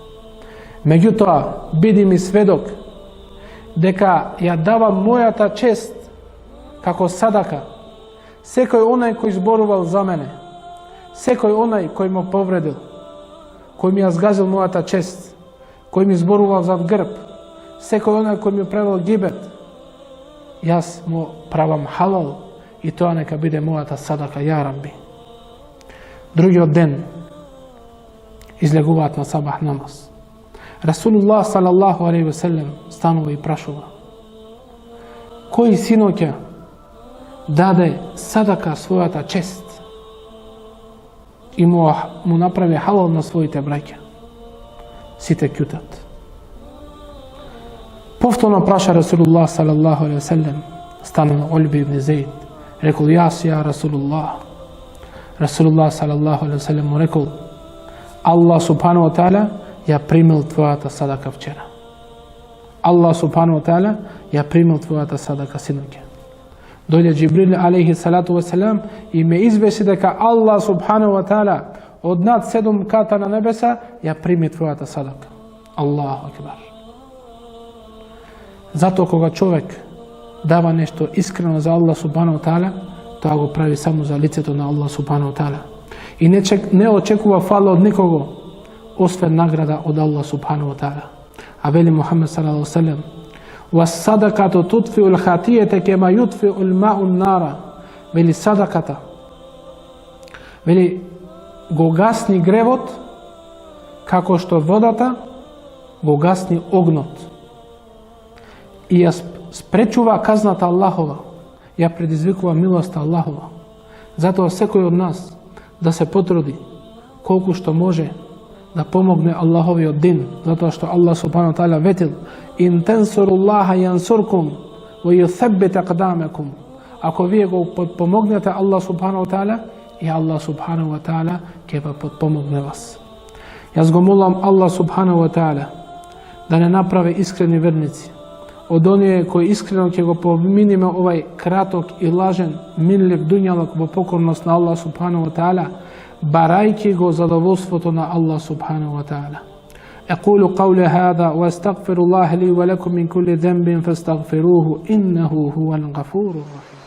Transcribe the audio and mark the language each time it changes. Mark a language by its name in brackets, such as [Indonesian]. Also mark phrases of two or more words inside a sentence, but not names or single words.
[Macedonian] Меѓутоа, биди ми сведок дека ја давам мојата чест како садака секој онај кој зборувал за мене, секој онај кој ме повредил, кој ми ја згазил мојата чест, кој ми зборувал зад грб, секој онај кој ми правил гибет, јас му правам халал и тоа нека биде мојата садака, [Arabic] يا رب. [Macedonian] Другиот ден излегуваат на сабах намаз. [Arabic] رسول الله صلى الله عليه وسلم [Macedonian] станува и прашува: кој синоќа даде садака својата чест и му направи халал на своите браќа? Сите кјутат. Повторно праша [Arabic] رسول الله صلى الله عليه وسلم, [Macedonian] станува Улбе ибн Зейд, рекол: јас, [Arabic] يا رسول الله. رسول الله صلى الله عليه وسلم [Macedonian] му рекол: [Arabic] الله سبحانه وتعالى [Macedonian] ја примил твојата садака вчера. [Arabic] الله سبحانه وتعالى [Macedonian] ја примил твојата садака, синоќе. Дојде [Arabic] جبريل عليه الصلاة والسلام [Macedonian] и ме извеси дека [Arabic] الله سبحانه وتعالى [Macedonian] од над 7 ката на небеса ја прими твојата садака. [Arabic] الله أكبر. [Macedonian] Затоа кога човек дава нешто искрено за [Arabic] الله سبحانه وتعالى, [Macedonian] тоа го прави само за лицето на [Arabic] الله سبحانه وتعالى. [Macedonian] и не очекува фала од никого, освен награда од [Arabic] الله سبحانه وتعالى. [Macedonian] А вели [Arabic] محمد صلى الله عليه وسلم: "والصدقة تطفئ الخطيئة كما يطفئ الماء النار." [Macedonian] Вели садаката, вели го гасни гревот како што водата го гасни огнот. И ја спречува казната Аллахова, ја предизвикува милоста Аллахова. Затоа секој од нас да се потруди колку што може да помогне Аллаховиот дин, затоа што [Arabic] الله سبحانه تعالى [Macedonian] ветил: [Arabic] "إن تنصروا الله ينصركم ويثبت أقدامكم." [Macedonian] Ако вие го подпомогнете [Arabic] الله سبحانه تعالى, [Macedonian] и [Arabic] الله سبحانه تعالى [Macedonian] ќе ве подпомогне вас. Јас го молам [Arabic] الله سبحانه تعالى [Macedonian] да не направи искрени верници од оние кои искрено ќе го поминиме овај краток и лажен минлив дуњалок во покорност на [Arabic] الله سبحانه وتعالى, [Macedonian] барајќи го задоволството на [Arabic] الله سبحانه وتعالى. أقول قولي هذا وأستغفر الله لي ولكم من كل ذنب فاستغفروه إنه هو الغفور الرحيم.